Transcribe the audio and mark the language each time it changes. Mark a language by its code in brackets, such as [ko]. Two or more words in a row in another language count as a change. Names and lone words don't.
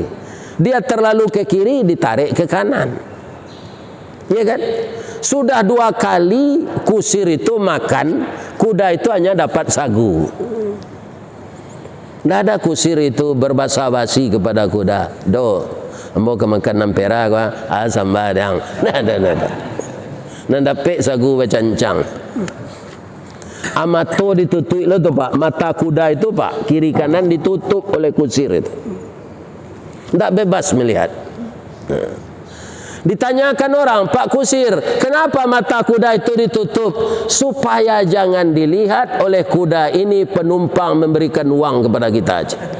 [id] Dia terlalu ke kiri, ditarik ke kanan. Ya kan? Sudah 2 kali kusir itu makan, kuda itu hanya dapat sagu. Tidak ada kusir itu berbasa-basi kepada kuda. [min] Ambo kemakan 6 perak, asam badang. Nanda pek sagu bacancang. Amato ditutup lo tu Pak, [id] mata kuda itu Pak, kiri kanan ditutup oleh kusir itu. Tidak bebas melihat. Ditanyakan orang, Pak Kusir, kenapa mata kuda itu ditutup? Supaya jangan dilihat oleh kuda ini penumpang memberikan uang kepada kita aja.